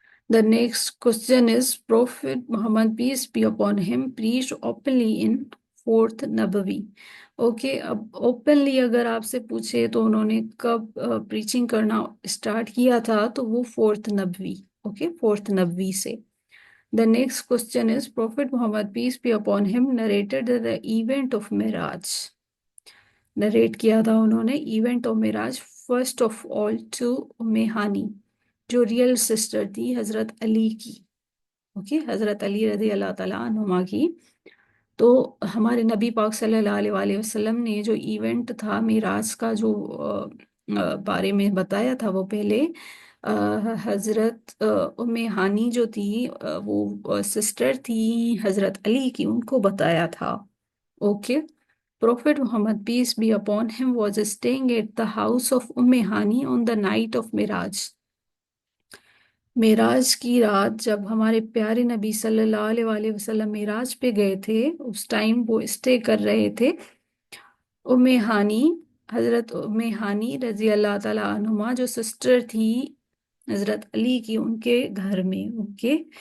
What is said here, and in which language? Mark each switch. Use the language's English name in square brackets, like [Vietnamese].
[English] The next question is, Prophet Muhammad, peace be upon him, preached openly in 4th Nabawi. [Urdu] Okay, اب openly اگر آپ سے پوچھے تو انہوں نے کب پریچنگ کرنا اسٹارٹ کیا تھا، تو وہ 4th نبوی. اوکے، 4th نبوی سے. [English] The next question is, Prophet Muhammad, peace be upon him, narrated the event of Miraj. [Urdu] Narrate کیا تھا انہوں نے [English] event of معراج first of all to [Urdu] ام ہانی، جو ریئل سسٹر تھی حضرت علی کی. اوکے، حضرت علی رضی اللہ تعالیٰ عنہما کی. تو ہمارے نبی پاک صلی اللہ علیہ وسلم نے جو ایونٹ تھا معراج کا، جو بارے میں بتایا تھا، وہ پہلے حضرت ام ہانی جو تھی، وہ سسٹر تھی حضرت علی کی، ان کو بتایا تھا. Okay. [English] Prophet Muhammad, peace be upon him, was staying at the house of Hani on the night of Miraj. [Urdu] معراج کی رات جب ہمارے پیارے نبی صلی اللہ علیہ وسلم معراج پہ گئے تھے، اس ٹائم وہ اسٹے کر رہے تھے ہانی، حضرت ہانی رضی اللہ تعالیٰ عنہما، جو سسٹر تھی حضرت علی کی، ان کے گھر میں. اوکے.